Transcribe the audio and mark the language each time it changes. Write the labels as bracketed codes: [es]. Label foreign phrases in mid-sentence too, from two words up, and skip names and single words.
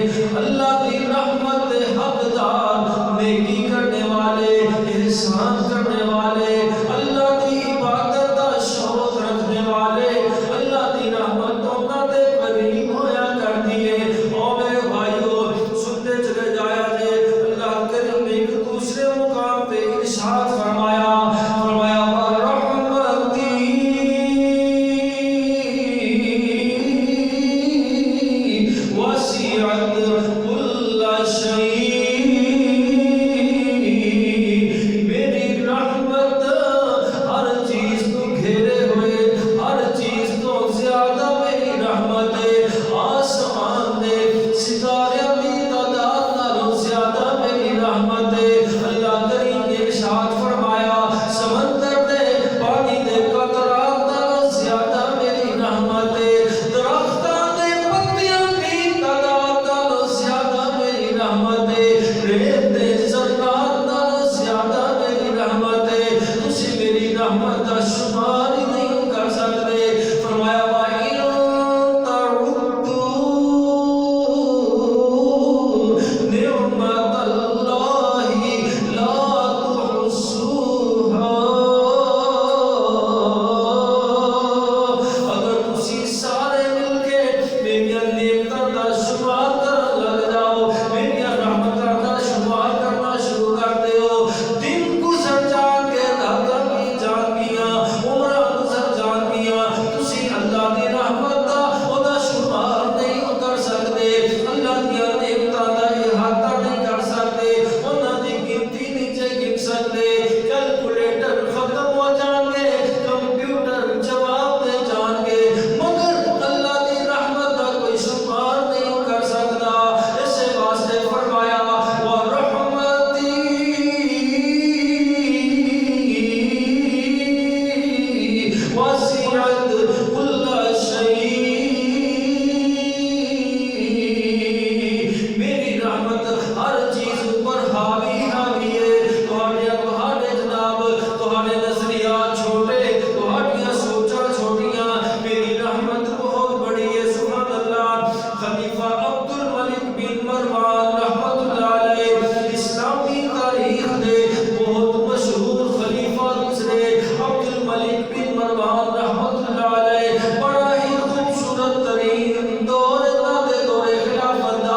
[pa] اللہ دی رحمت دے حقدار نیکی کرنے والے، احسان کرنے والے، اللہ دی عبادت دا شوق رکھنے والے، اللہ دی رحمت انہاں دے قریب ہویا کرتی ہے۔ او میرے بھائیو سنتے چلے جایا جے، اللہ کریم نے ایک دوسرے مقام پہ ارشاد فرمایا [ar] وَرَحْمَتِي وَسِعَتْ كُلَّ شَيْءٍ، [pa] میری رحمت ہر چیز کو گھیرے ہوئے، ہر چیز تو زیادہ میری رحمت ہے۔ آسمان دے ستارے دی تعداد نالوں زیادہ میری رحمت ہے۔ اللہ کریم نے ارشاد فرمایا سمندر دے پانی دے قطرات نالوں زیادہ میری رحمت ہے۔ درختاں دے پتیاں دی تعداد نالوں زیادہ میری رحمت ہے۔ ریت دے ذرات نالوں زیادہ میری رحمت ہے۔ تسی میری رحمت دا شمار ہی نہیں کر سکتے۔ [ar] فرمایا وَإِن تَعُدُّوا نِعْمَتَ اللَّهِ لَا تُحْصُوهَا، [pa] اگر تسی سارے مل کے میری نعمتاں دا شمار کرن لگ جاؤ، میری رحمتاں دا شمار کرنا شروع کر دیو، دن گزر جان کے، راتاں بھی جان گیاں، عمراں گزر جان گیاں، تسی اللہ دی رحمت دا او دا شمار نہیں کر سکتے، اللہ دی نعمتاں دا احاطہ نہیں کر سکتے، انہاں دی گنتی نہیں گن سکتے۔ کیلکولیٹر ختم ہو جان گے، کمپیوٹر جواب دے جان گے، مگر اللہ دی رحمت دا کوئی شمار نہیں کر سکتا۔ اس واسطے فرمایا وَرَحْمَتِي وَسِعَتْ كُلَّ شَيْءٍ، [ur] میری رحمت ہر چیز پر حاوی ہے۔ [pa] تہاڈے جناب تہاڈے نظریات چھوٹے، تہاڈیاں سوچاں چھوٹیاں، میری رحمت بہت بڑی ہے۔ [ar] سبحان اللہ۔ [pa] خلیفہ عبد الملک بن مروان [ar] رحمت اللہ علیہ [pa] اسلامی تاریخ دے بہت مشہور خلیفہ گزرے۔ عبد الملک بن مروان [ar] رحمت اللہ علیہ [pa] بڑا ہی خوبصورت ترین دور دے دور خلافت دا۔